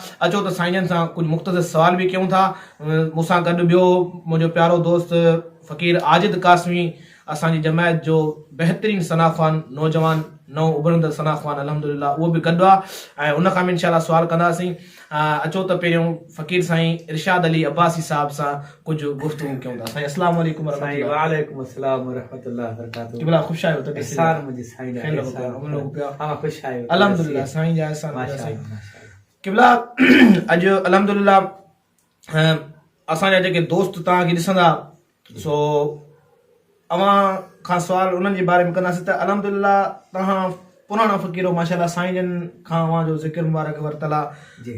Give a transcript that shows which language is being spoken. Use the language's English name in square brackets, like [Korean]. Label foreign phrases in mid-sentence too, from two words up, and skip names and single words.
[Sindhi] अचो त साईं जन सां कुझु मुख़्तसिर सवाल बि कयूं था। मूंसां गॾु ॿियो मुंहिंजो प्यारो दोस्त फ़क़ीर आजिद कासमी, असांजी जमायत जो बहितरीन सनाख़वान नौजवान नओं उभरंदड़ सनाख़वान अल्हम्दुलिल्लाह, उहो बि गॾु आहे ऐं उन खां बि इंशाअल्लाह सुवाल कंदासीं। अचो त पहिरियों फ़क़ीर साईं इरशाद अली अब्बासी साहब सां कुझु गुफ़्तगू कयूं था। साईं [Arabic] السلام عليكم وعليكم السلام ورحمة الله وبركاته. [Sindhi] क़िबला ख़ुश आहियो त एहसान मुझे साईं जा एहसान [Urdu] हम लोग पिया [Sindhi] हां खुश आहियो अल्हम्दुलिल्लाह साईं जा एहसान माशाअल्लाह। क़िबला अॼु अल्हम्दुलिल्लाह असांजा जेके दोस्त तव्हांखे ॾिसंदा, सो अवां खां सवाल उन्हनि जे बारे में कंदासीं त अल्हम्दुलिल्लाह तव्हां पुराणा फ़क़ीर हो माशाअल्लाह, साईं जन खां अवां जो ज़िक्र मुबारक वरितल आहे।